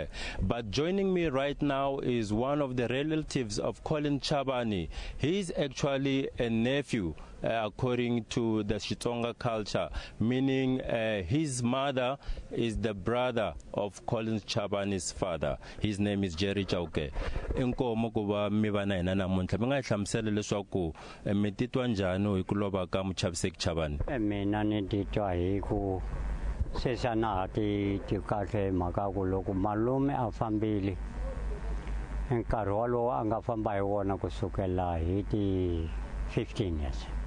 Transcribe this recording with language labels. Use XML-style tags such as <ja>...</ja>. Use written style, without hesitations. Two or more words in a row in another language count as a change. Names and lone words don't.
<en>But joining me right now is one of the relatives of Colin Chabane. He is actually a nephew according to the Xitsonga culture, meaning his mother is the brother of Colin Chabane's father. His name is Jerry Chauke.</en> <ts>Inkomo kuba mivana ina namuntlha minga hlamsela leswaku mi titwa njhani hi ku lova ka Muchaviseki Chabane? Mina ni titwa hi ku sesana ti kahle mhaka ku loko malume a fambile nkarhi walowo a nga famba hi wona kusukela hi ti 15 years</ts>